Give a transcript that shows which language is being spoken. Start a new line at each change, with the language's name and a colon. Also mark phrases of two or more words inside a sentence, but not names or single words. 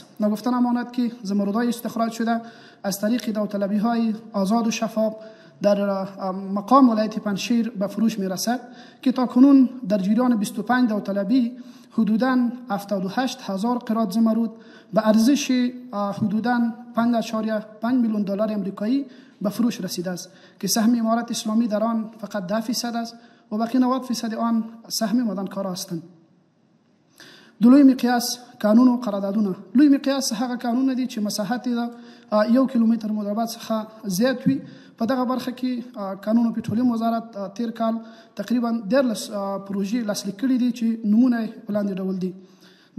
Persian: نگفته نماند که زمرودهای استخراج شده از طریق داوطلبی‌های آزاد و شفاف در مقام ولایت پنجشیر به فروش میرسد که تا کنون در جریان 25 داوطلبی حدوداً 78000 قراط زمرود به ارزش حدوداً 5.5 میلیون دلار آمریکایی به فروش رسیده است که سهم امارت اسلامی در آن فقط 10% است و باقی 90% آن سهم معدنکاران هستند.
Pashto: د لوی مقیاس قانون او قراردادونه. لوی مقیاس هغه قانون دي چې مساحت د 1 کیلومتر مربع څخه زیات وي. په دغه برخه کې قانون او پټرولیم وزارت تیر کال تقریبا 13 پروژې لاسلیک کړي دي چې نمونه په لاندې ډول دي: د